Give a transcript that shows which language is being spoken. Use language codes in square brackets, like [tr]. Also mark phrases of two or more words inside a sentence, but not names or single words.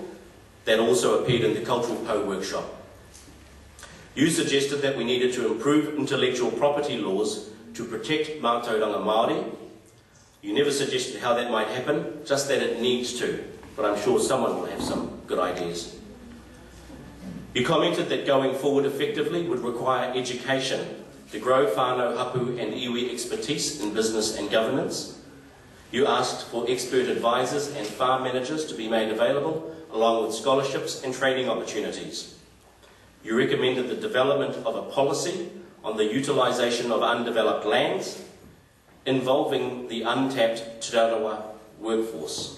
[en] That also appeared in the Cultural Pou workshop. You suggested that we needed to improve intellectual property laws to protect [mi] mātauranga Māori. [en] You never suggested how that might happen, just that it needs to, but I'm sure someone will have some good ideas. You commented that going forward effectively would require education to grow [mi] whānau, hapu [en] and iwi expertise in business and governance. You asked for expert advisors and farm managers to be made available, along with scholarships and training opportunities. You recommended the development of a policy on the utilisation of undeveloped lands involving the untapped Te Rarawa workforce.